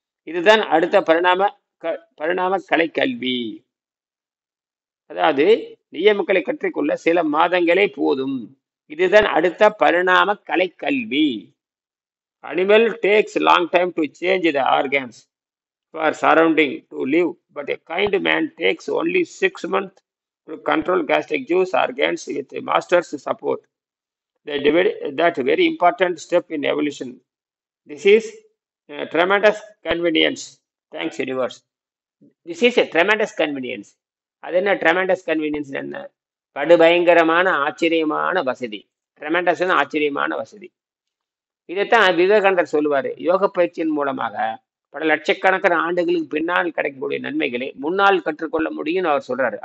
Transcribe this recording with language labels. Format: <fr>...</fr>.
<ta>இதுதான் அடுத்த பரிணாம கலை கல்வி. அதாவது நியமக்களை கற்றுக்கொள்ள சில மாதங்களே போதும். இதுதான் அடுத்த பரிணாம கலை கல்வி.</ta> <en>Animal takes long time to change the organs for surrounding to live, but a kind man takes only 6 months to control gastric juice organs with a master's support. That very important step in evolution. This is a tremendous convenience. Thanks, universe. This is a tremendous convenience.</en> <ta>அது என்ன tremendous convenience? என்ன படுபயங்கரமான ஆச்சரியமான வசதி. Tremendous ஆச்சரியமான வசதி. இதைத்தான் விவேகானந்தர் சொல்லுவாரு. யோக பயிற்சியின் மூலமாக பல லட்சக்கணக்கான ஆண்டுகளுக்கு பின்னால் கிடைக்கக்கூடிய நன்மைகளை முன்னால் கற்றுக்கொள்ள முடியும்னு அவர் சொல்றாரு.</ta>